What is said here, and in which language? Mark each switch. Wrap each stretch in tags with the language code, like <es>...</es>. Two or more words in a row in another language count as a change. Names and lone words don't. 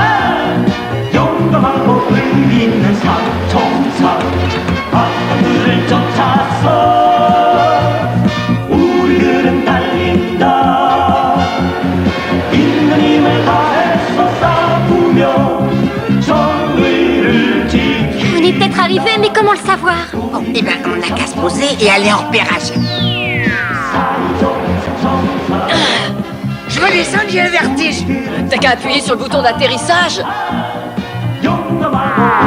<ko>용감하고 의리 있는 삼총사 악당들을 쫓아서 우리들은 달린다 있는 힘을 다해서 싸우며 정의를 지키</ko> <fr>On est peut-être arrivé, mais comment le savoir? Bon, eh ben, on n'a qu'à se poser et aller en repérage. Je redescends, j'ai un vertige. T'as qu'à appuyer sur le bouton d'atterrissage.</fr> <ko>용감하고</ko>